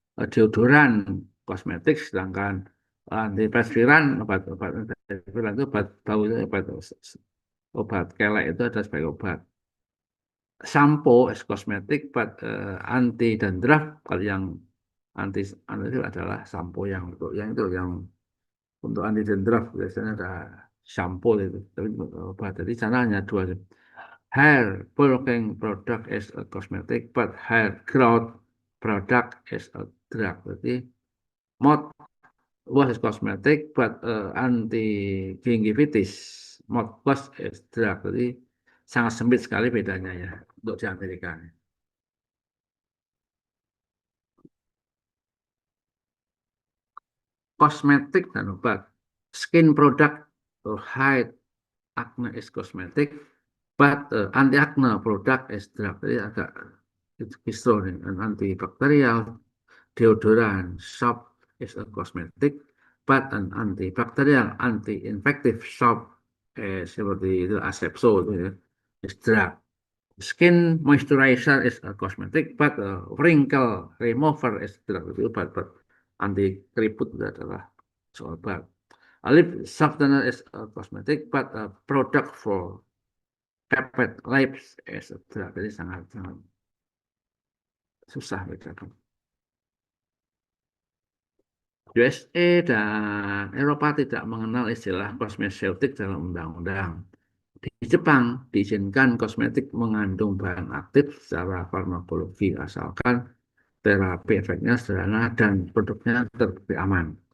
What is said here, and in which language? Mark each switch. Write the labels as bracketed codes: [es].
[id] Deodoran, kosmetik, sedangkan antiperspiran, obat-obat antiperspiran itu obat bau, itu obat kelek itu ada sebagai obat. Sampo es kosmetik, obat anti dandruff. Kalau yang anti itu adalah sampo yang untuk yang itu yang untuk anti dandruff biasanya ada shampoo itu, tapi obat. Jadi sana hanya dua. [en] Hair bulking product is a cosmetic, but hair growth product is a drug. Jadi mouthwash is cosmetic, but anti gingivitis mouthwash is drug. [id] Jadi sangat sempit sekali bedanya ya untuk di Amerika. Kosmetik dan obat. [en] Skin product to hide acne is cosmetic, but anti-acne product is drug. [id] Jadi agak itu kisru nih. [en] Antibakterial, deodoran, soap is a cosmetic, but an antibakterial, anti-infective soap [id] seperti itu asepso itu ya, [en] is drug. Skin moisturizer is a cosmetic, but a wrinkle remover is drug. [id] Itu obat anti keriput itu adalah obat. [en] A lip softener is a cosmetic, but a product for peptide lips is a drug. [id] Jadi sangat sangat susah bedakan. USA dan Eropa tidak mengenal istilah kosmetik dalam undang-undang. Di Jepang diizinkan kosmetik mengandung bahan aktif secara farmakologi asalkan terapi efeknya sederhana dan produknya terbukti aman.